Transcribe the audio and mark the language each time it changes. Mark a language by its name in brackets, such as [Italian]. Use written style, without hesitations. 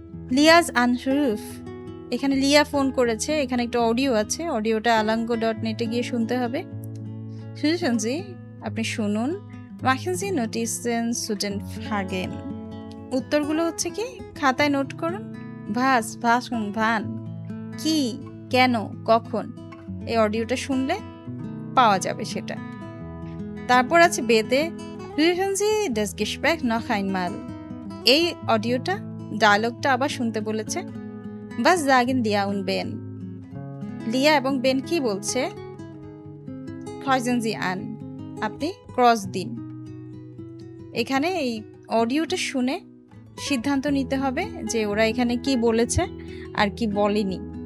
[Bangla] Liaison আনরুফ। এখানে লিয়া phone করেছে, এখানে একটা অডিও আছে, অডিওটা alango.net গিয়ে শুনতে হবে। শুনছেন জি, আপনি শুনুন। [German] machen Sie Notizen zu den Fragen. [Bangla] উত্তরগুলো হচ্ছে কি, খাতায় নোট করুন। [German] warum, wann, [Bangla] কি, কেন, কখন, এই অডিওটা শুনলে পাওয়া যাবে সেটা। তারপর আছে বেতে, [German] hören Sie das Gespräch noch einmal. [Bangla] এই অডিওটা ডায়লগটা আবার শুনতে বলেছে। [German] was sagen Lia und Ben? [Bangla] লিয়া এবং বেন কি বলছে? [German] kreuzen Sie an. [Bangla] আপনি ক্রস দিন। এখানে এই অডিওটা শুনে সিদ্ধান্ত নিতে হবে যে ওরা এখানে কি বলেছে আর কি বলেনি।